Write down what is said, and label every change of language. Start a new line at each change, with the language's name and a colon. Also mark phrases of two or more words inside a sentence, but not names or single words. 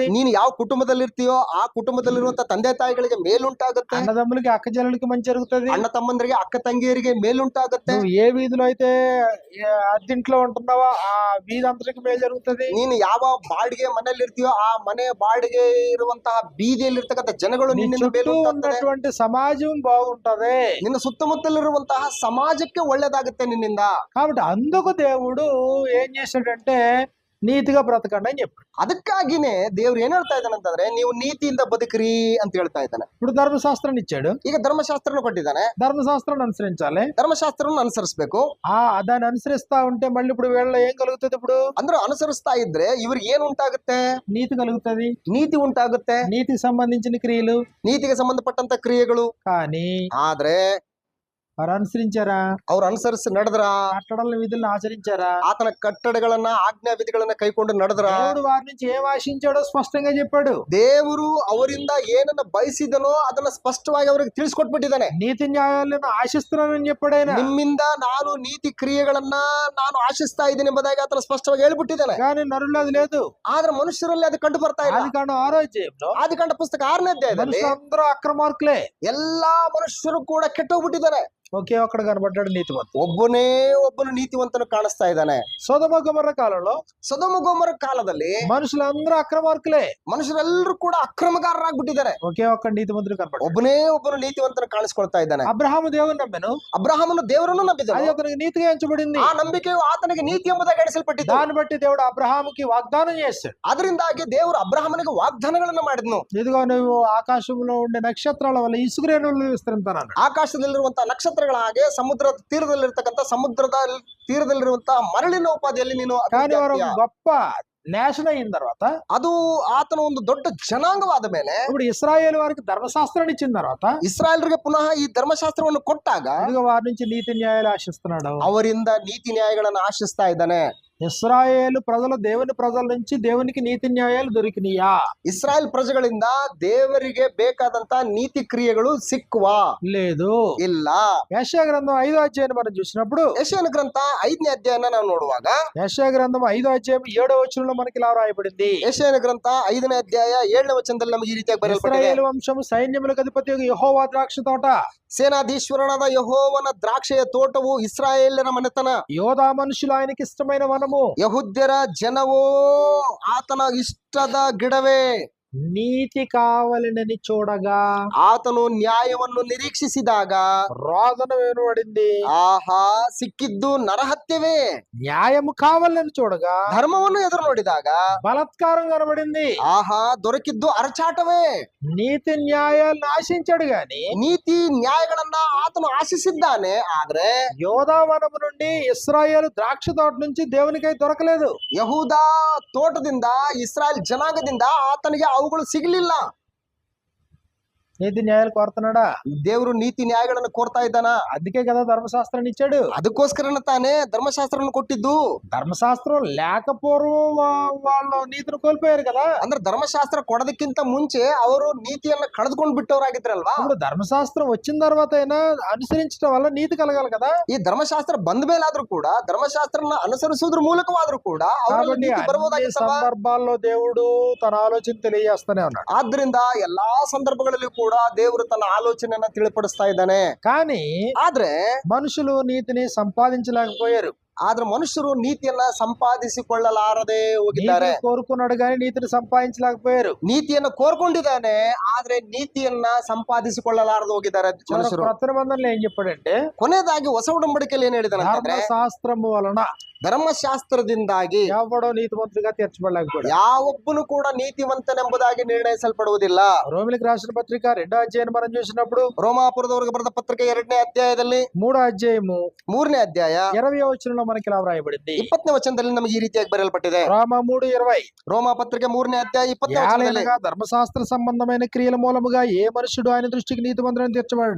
Kannada: ನೀನು ಯಾವ ಕುಟುಂಬದಲ್ಲಿ ಇರ್ತೀಯೋ ಆ ಕುಟುಂಬದಲ್ಲಿರುವಂತಹ ತಂದೆ ತಾಯಿಗಳಿಗೆ ಮೇಲುಂಟಾಗುತ್ತೆ.
Telugu: అన్నదమ్ములకి అక్క చెల్లెలకి మంచి జరుగుతుంది.
Kannada: ಅಣ್ಣ ತಮ್ಮಂದರಿಗೆ ಅಕ್ಕ ತಂಗಿಯರಿಗೆ ಮೇಲುಂಟಾಗುತ್ತೆ.
Telugu: నువ్వు ఏ వీధిలో అయితే అద్దెంట్లో ఉంటున్నావో ఆ వీధి అంతటికి మేలు జరుగుతుంది.
Kannada: ನೀನು ಯಾವ ಬಾಡಿಗೆ ಮನೆಯಲ್ಲಿ ಇರ್ತೀಯೋ ಆ ಮನೆ ಬಾಡಿಗೆ ಇರುವಂತಹ ಬೀದಿಯಲ್ಲಿ ಇರ್ತಕ್ಕಂಥ ಜನಗಳು
Telugu: నీ
Kannada: ನಿನ್ನಿಂದ
Telugu: చుట్టూ
Kannada: ಮೇಲುಂಟಾಗ್ತದೆ.
Telugu: ఉన్నటువంటి సమాజం బాగుంటది.
Kannada: ನಿನ್ನ ಸುತ್ತಮುತ್ತಲಿರುವಂತಹ ಸಮಾಜಕ್ಕೆ ಒಳ್ಳೇದಾಗುತ್ತೆ ನಿನ್ನಿಂದ.
Telugu: కాబట్టి అందుకు దేవుడు ఏం చేశాడంటే నీతిగా బ్రతకండి అని చెప్పాడు.
Kannada: ಅದಕ್ಕಾಗಿನೇ ದೇವ್ರು ಏನ್ ಹೇಳ್ತಾ ಇದ್ದಾನೆ ಅಂತಂದ್ರೆ, ನೀವು ನೀತಿಯಿಂದ ಬದುಕ್ರಿ ಅಂತ ಹೇಳ್ತಾ ಇದ್ದಾನೆ.
Telugu: ఇప్పుడు ధర్మశాస్త్రాన్ని ఇచ్చాడు.
Kannada: ಈಗ ಧರ್ಮಶಾಸ್ತ್ರನ ಕೊಟ್ಟಿದ್ದಾನೆ.
Telugu: ధర్మశాస్త్రాన్ని అనుసరించాలి.
Kannada: ಧರ್ಮಶಾಸ್ತ್ರವನ್ನು ಅನುಸರಿಸಬೇಕು.
Telugu: దాన్ని అనుసరిస్తా ఉంటే మళ్ళీ ఇప్పుడు వీళ్ళలో ఏం కలుగుతుంది? ఇప్పుడు
Kannada: ಅಂದ್ರೆ ಅನುಸರಿಸ್ತಾ ಇದ್ರೆ ಇವ್ರಿಗೆ ಏನ್ ಉಂಟಾಗುತ್ತೆ?
Telugu: నీతి కలుగుతుంది.
Kannada: ನೀತಿ ಉಂಟಾಗುತ್ತೆ,
Telugu: నీతికి సంబంధించిన క్రియలు,
Kannada: ನೀತಿಗೆ ಸಂಬಂಧಪಟ್ಟಂತ ಕ್ರಿಯೆಗಳು.
Telugu: కానీ
Kannada: ಆದ್ರೆ
Telugu: వారు అనుసరించారా?
Kannada: ಅವ್ರು ಅನುಸರಿಸಿ ನಡೆದ್ರ,
Telugu: కట్టడల విధులను ఆచరించారా?
Kannada: ಆತನ ಕಟ್ಟಡಗಳನ್ನ ಆಜ್ಞಾ ವಿಧಿಗಳನ್ನ ಕೈಕೊಂಡು ನಡೆದ್ರ,
Telugu: దేవుడు వారి నుంచి ఏం ఆశించాడో స్పష్టంగా చెప్పాడు.
Kannada: ದೇವರು ಅವರಿಂದ ಏನನ್ನ ಬಯಸಿದನೋ ಅದನ್ನ ಸ್ಪಷ್ಟವಾಗಿ ಅವರಿಗೆ ತಿಳಿಸ್ಕೊಟ್ಬಿಟ್ಟಿದ್ದಾನೆ.
Telugu: నీతి న్యాయాలను ఆశిస్తున్నానని చెప్పాడు ఆయన.
Kannada: ನಿಮ್ಮಿಂದ ನಾನು ನೀತಿ ಕ್ರಿಯೆಗಳನ್ನ ನಾನು ಆಶಿಸ್ತಾ ಇದ್ದೀನಿ ಎಂಬುದಾಗಿ ಆತನ ಸ್ಪಷ್ಟವಾಗಿ ಹೇಳ್ಬಿಟ್ಟಿದ್ದಾನೆ.
Telugu: కానీ నరుల్లో అది లేదు.
Kannada: ಆದ್ರೆ ಮನುಷ್ಯರಲ್ಲಿ ಅದು ಕಂಡು ಬರ್ತಾ ಇಲ್ಲ.
Telugu: ఆదికాండం 6వ అధ్యాయంలో
Kannada: ಆದಿಕಾಂಡ ಪುಸ್ತಕ 6ನೇ ಅಧ್ಯಾಯದಲ್ಲಿ
Telugu: మనుషులందరూ అక్రమార్కులే.
Kannada: ಎಲ್ಲಾ ಮನುಷ್ಯರು ಕೂಡ ಕೆಟ್ಟೋಗ್ಬಿಟ್ಟಿದ್ದಾರೆ.
Telugu: ఒకే ఒక్కడు కనబడ్డాడు నీతిమంతుడు.
Kannada: ಒಬ್ಬನು ನೀತಿವಂತನು ಕಾಣಿಸ್ತಾ ಇದ್ದಾನೆ.
Telugu: సొదొమ గొమొర్రా కాలంలో
Kannada: ಸೊದೋಮ ಗೊಮೋರ ಕಾಲದಲ್ಲಿ
Telugu: మనుషులందరూ అక్రమార్కులే.
Kannada: ಮನುಷ್ಯರೆಲ್ಲರೂ ಕೂಡ ಅಕ್ರಮಗಾರರಾಗ್ಬಿಟ್ಟಿದ್ದಾರೆ.
Telugu: ఒకే ఒక్క నీతిమంతుడు కనబడ్డాడు.
Kannada: ಒಬ್ಬನು ನೀತಿವಂತನು ಕಾಣಿಸ್ಕೊಳ್ತಾ ಇದ್ದಾನೆ.
Telugu: అబ్రహాము దేవుని నమ్మెను.
Kannada: ಅಬ್ರಹಾಮನು ದೇವರನ್ನು
Telugu: అది
Kannada: ನಂಬಿದನು.
Telugu: అతనికి నీతిగా ఎంచబడింది.
Kannada: ಆ ನಂಬಿಕೆಯು ಆತನಿಗೆ ನೀತಿ ಎಂಬುದಾಗಿ ಎಣಿಸಲ್ಪಟ್ಟಿದ್ದು.
Telugu: దాన్ని బట్టి దేవుడు అబ్రహాముకి వాగ్దానం చేశాడు.
Kannada: ಅದರಿಂದಾಗಿ ದೇವರು ಅಬ್ರಹಾಮನಿಗೆ ವಾಗ್ದಾನಗಳನ್ನು ಮಾಡಿದ್ನು.
Telugu: ఇదిగో నువ్వు ఆకాశంలో ఉండే నక్షత్రాల వల్ల ఇసుక రేణువులు విస్తరింతాను.
Kannada: ಆಕಾಶದಲ್ಲಿರುವಂತಹ ನಕ್ಷತ್ರಗಳ ಹಾಗೆ ಸಮುದ್ರದ ತೀರದಲ್ಲಿರುವಂತಹ ಮರಳಿನ ಉಪಾಧಿಯಲ್ಲಿ ನೀನು
Telugu: కానీ వారు
Kannada: ಅಭಿವೃದ್ಧಿ ಆಗ್ತೀಯ.
Telugu: గొప్ప నేషన్ అయిన తర్వాత
Kannada: ಅದು ಆತನ ಒಂದು ದೊಡ್ಡ ಜನಾಂಗವಾದ ಮೇಲೆ
Telugu: ఇప్పుడు ఇస్రాయేల్ వారికి ధర్మశాస్త్రాన్ని ఇచ్చిన తర్వాత
Kannada: ಇಸ್ರಾಯೇಲರಿಗೆ ಪುನಃ ಈ ಧರ್ಮಶಾಸ್ತ್ರವನ್ನು ಕೊಟ್ಟಾಗ
Telugu: ఇదిగో వారి నుంచి నీతి న్యాయాలు ఆశిస్తున్నాడు.
Kannada: ಅವರಿಂದ ನೀತಿ ನ್ಯಾಯಗಳನ್ನು ಆಶಿಸ್ತಾ ಇದ್ದಾನೆ.
Telugu: ఇస్రాయేలు ప్రజలు దేవుని ప్రజల నుంచి దేవునికి నీతి న్యాయాలు దొరికినాయా?
Kannada: ಇಸ್ರಾಯೇಲ್ ಪ್ರಜೆಗಳಿಂದ ದೇವರಿಗೆ ಬೇಕಾದಂತ ನೀತಿ ಕ್ರಿಯೆಗಳು ಸಿಕ್ಕುವಾ?
Telugu: లేదు.
Kannada: ಇಲ್ಲ.
Telugu: యెషయా గ్రంథం 5వ అధ్యాయం మనం చూసినప్పుడు
Kannada: ಯೆಶಾಯನ ಗ್ರಂಥ 5ನೇ ಅಧ್ಯಾಯನ ನಾವು ನೋಡುವಾಗ
Telugu: యెషయా గ్రంథం 5వ అధ్యాయం 7వ వచనంలో మనకి ఇలా రాయబడింది.
Kannada: ಯೆಶಾಯನ ಗ್ರಂಥ 5ನೇ ಅಧ್ಯಾಯ 7ನೇ ವಚನದಲ್ಲಿ ನಮಗೆ ಈ ರೀತಿಯಾಗಿ ಬರೆಯಲ್ಪಟ್ಟಿದೆ.
Telugu: ఇశ్రాయేలు వంశము సైన్యములకు అధిపతి యెహోవా ద్రాక్ష తోట.
Kannada: ಸೇನಾಧೀಶ್ವರನಾದ ಯೆಹೋವನ ದ್ರಾಕ್ಷೆಯ ತೋಟವು ಇಸ್ರಾಯೇಲರ ಮನೆತನ.
Telugu: యోధా మనుషులు ఆయనకి ఇష్టమైన వనము.
Kannada: ಯಹೂದ್ಯರ ಜನವೋ ಆತನ ಇಷ್ಟದ ಗಿಡವೇ.
Telugu: నీతి కావాలని చూడగా
Kannada: ಆತನು ನ್ಯಾಯವನ್ನು ನಿರೀಕ್ಷಿಸಿದಾಗ
Telugu: రోదన వినబడింది.
Kannada: ಆಹಾ ಸಿಕ್ಕಿದ್ದು ನರಹತ್ಯವೇ.
Telugu: న్యాయము కావాలని చూడగా
Kannada: ಧರ್ಮವನ್ನು ಎದುರು ನೋಡಿದಾಗ
Telugu: బలత్కారం కనబడింది.
Kannada: ಆಹಾ ದೊರಕಿದ್ದು ಅರಚಾಟವೇ.
Telugu: నీతి న్యాయాలను ఆశించాడు గాని
Kannada: ನೀತಿ ನ್ಯಾಯಗಳನ್ನ ಆತನು ಆಶಿಸಿದ್ದಾನೆ. ಆದ್ರೆ
Telugu: యోధావనము నుండి ఇశ్రాయేలు ద్రాక్ష తోట నుంచి దేవునికై దొరకలేదు.
Kannada: ಯಹೂದ ತೋಟದಿಂದ ಇಸ್ರಾಯೇಲ್ ಜನಾಂಗದಿಂದ ಆತನಿಗೆ ಅವುಗಳು ಸಿಗಲಿಲ್ಲ.
Telugu: నీతి న్యాయాలు కోరుతున్నాడా?
Kannada: ದೇವರು ನೀತಿ ನ್ಯಾಯಗಳನ್ನು ಕೋರ್ತಾ ಇದ್ದಾನ.
Telugu: అందుకే కదా ధర్మశాస్త్రాన్ని ఇచ్చాడు.
Kannada: ಅದಕ್ಕೋಸ್ಕರನ ತಾನೇ ಧರ್ಮಶಾಸ್ತ್ರವನ್ನು ಕೊಟ್ಟಿದ್ದು.
Telugu: ధర్మశాస్త్రం లేకపోవడం వాళ్ళు నీతిని కోల్పోయారు కదా.
Kannada: ಅಂದ್ರೆ ಧರ್ಮಶಾಸ್ತ್ರ ಕೊಡೋದಕ್ಕಿಂತ ಮುಂಚೆ ಅವರು ನೀತಿಯನ್ನ ಕಳೆದುಕೊಂಡು ಬಿಟ್ಟವರಾಗಿದ್ರಲ್ವಾ.
Telugu: ఇప్పుడు ధర్మశాస్త్రం వచ్చిన తర్వాత అయినా అనుసరించడం వల్ల నీతి కలగాలి కదా.
Kannada: ಈ ಧರ್ಮಶಾಸ್ತ್ರ ಬಂದ ಮೇಲಾದ್ರೂ ಕೂಡ ಧರ್ಮಶಾಸ್ತ್ರನ ಅನುಸರಿಸುವುದ್ರ ಮೂಲಕವಾದ್ರೂ ಕೂಡ ಅವರಲ್ಲಿ
Telugu: కాబట్టి
Kannada: ನೀತಿ
Telugu: అన్ని
Kannada: ಬರಬಹುದಾಗಿತ್ತವ.
Telugu: సందర్భాల్లో దేవుడు తన ఆలోచన తెలియజేస్తూనే ఉన్నాడు.
Kannada: ಆದ್ರಿಂದ ಎಲ್ಲಾ ಸಂದರ್ಭಗಳಲ್ಲಿ ಕೂಡ ದೇವರು ತನ್ನ ಆಲೋಚನೆಯನ್ನ ತಿಳಿಪಡಿಸ್ತಾ ಇದ್ದಾನೆ.
Telugu: కానీ
Kannada: ಆದ್ರೆ
Telugu: మనుషులు నీతిని సంపాదించలేకపోయారు.
Kannada: ಮನುಷ್ಯರು ನೀತಿಯನ್ನ ಸಂಪಾದಿಸಿಕೊಳ್ಳಲಾರದೆ ಹೋಗಿದ್ದಾರೆ.
Telugu: నీతిని కోరుకున్నాడు కానీ నీతిని సంపాదించలేకపోయారు.
Kannada: ನೀತಿಯನ್ನ ಕೋರ್ಕೊಂಡಿದ್ದಾನೆ, ಆದ್ರೆ ನೀತಿಯನ್ನ ಸಂಪಾದಿಸಿಕೊಳ್ಳಲಾರದೆ ಹೋಗಿದ್ದಾರೆ ಮನುಷ್ಯರು.
Telugu: కొత్త నిబంధనలు ఏం చెప్పాడంటే
Kannada: ಕೊನೆಯದಾಗಿ ಹೊಸ ಉಡಂಬಡಿಕೆಯಲ್ಲಿ ಏನ್ ಹೇಳಿದಾನೆ ಅಂತಂದ್ರೆ,
Telugu: ధర్మశాస్త్రము వలన
Kannada: ಧರ್ಮಶಾಸ್ತ್ರದಿಂದಾಗಿ
Telugu: ఎవడో నీతిమంతుడిగా తీర్చబడలేకపోయాడు.
Kannada: ಯಾವೊಬ್ಬನು ಕೂಡ ನೀತಿವಂತನೆಂಬುದಾಗಿ ನಿರ್ಣಯಿಸಲ್ಪಡುವುದಿಲ್ಲ.
Telugu: రోమిలికి రాసిన పత్రిక 2వ అధ్యాయం మనం చూసినప్పుడు
Kannada: ರೋಮಾಪುರದವರೆಗೆ ಬರೆದ ಪತ್ರಿಕೆ 2ನೇ ಅಧ್ಯಾಯದಲ್ಲಿ
Telugu: 3వ అధ్యాయము
Kannada: 3ನೇ ಅಧ್ಯಾಯ
Telugu: 20వ వచనంలో మనకి ఇలా వ్రాయబడింది.
Kannada: 20ನೇ ವಚನದಲ್ಲಿ ನಮಗೆ ಈ ರೀತಿಯಾಗಿ ಬರೆಯಲ್ಪಟ್ಟಿದೆ.
Telugu: రోమ 3:20
Kannada: ರೋಮಾ ಪತ್ರಿಕೆ 3ನೇ ಅಧ್ಯಾಯ 20ನೇ ವಚನದಲ್ಲಿ,
Telugu: ఏలైనగా ధర్మశాస్త్ర సంబంధమైన క్రియల మూలముగా ఏ మనుషుడు ఆయన దృష్టికి నీతిమంతుడని తీర్చబడడు.